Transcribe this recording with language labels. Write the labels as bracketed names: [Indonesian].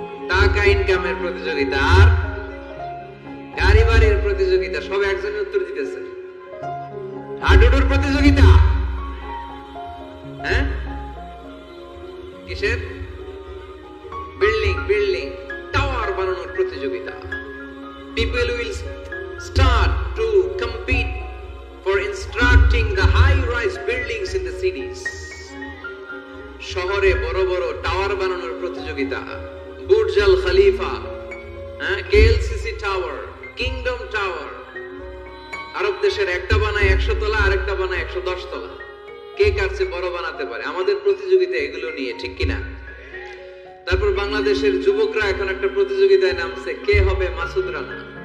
[Bangla] টাকা ইনকামের প্রতিযোগিতা, আর গাড়ি বাড়ির প্রতিযোগিতা। সব একজনের উত্তর দিতেছে। হাডুডুর প্রতিযোগিতা। হ্যাঁ, কিসের? বিল্ডিং বিল্ডিং টাওয়ার বানানোর প্রতিযোগিতা। [English] People will start to compete for constructing the high-rise buildings in the cities. [Bangla] শহরে বড় বড় টাওয়ার বানানোর প্রতিযোগিতা। বুর্জ আল খলিফা, কেএলসিসি টাওয়ার, কিংডম টাওয়ার। আরব দেশের একটা বানায় 100 তলা, আরেকটা বানায় 110 তলা। কে কার চেয়ে বড় বানাতে পারে? আমাদের প্রতিযোগিতা এগুলো নিয়ে, ঠিক কিনা? তারপর বাংলাদেশের যুবকরা এখন একটা প্রতিযোগিতায় নামছে, কে হবে মাসুদ রানা।